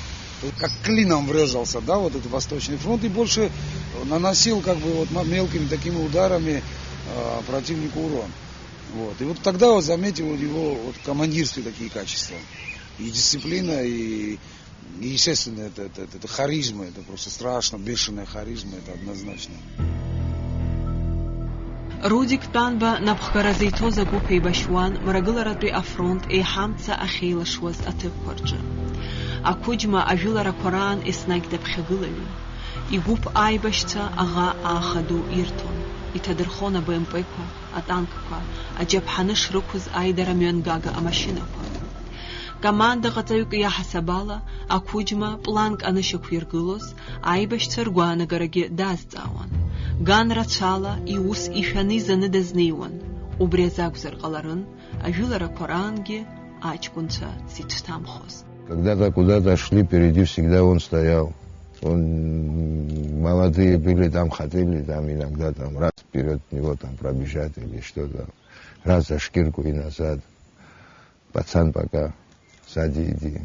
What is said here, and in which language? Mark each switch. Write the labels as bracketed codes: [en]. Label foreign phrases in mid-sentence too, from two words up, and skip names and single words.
[ru] Как клином врезался, да, вот этот Восточный фронт, и больше наносил как бы вот мелкими такими ударами противнику урон. Вот. И вот тогда вот заметил его вот командирстве такие качества. И дисциплина, и естественно, это харизма, это просто страшно, бешеная харизма, это однозначно. [ab] Рудик Тәанба напхгаразеиҭоз агәыԥ еибашьуан мрагыларатәи афронт еиҳамца ахьеилашуаз аҭыԥқәа рҿы. Ақәыџьма ажәыларақәа раан еснагь даԥхьагылаҩын. Игәыԥ аибашьцәа аӷа ааха-ду ирҭон. Иҭадырхон АБМП-қәа, атанкқәа, аџьаԥҳаны шрықәыз аидара мҩангага амашьынақәа. Команда ҟаҵаҩык иаҳасаб ала, Ақәыџьма планк анышьақәиргылоз, аибашьцәа ргәаанагарагьы дазҵаауан. Ган рацәала иус ишәаны изаны дазнеиуан. Убри азакәзар ҟаларын, ажәыларақәа раангьы аҷкәынцәа зицәҭамхоз. [ru] Когда-то куда-то шли, впереди всегда он стоял. Он, молодые были, там хотели, там иногда там раз вперед него там пробежать или что-то. Раз за шкирку и назад. Пацан пока, сади, иди.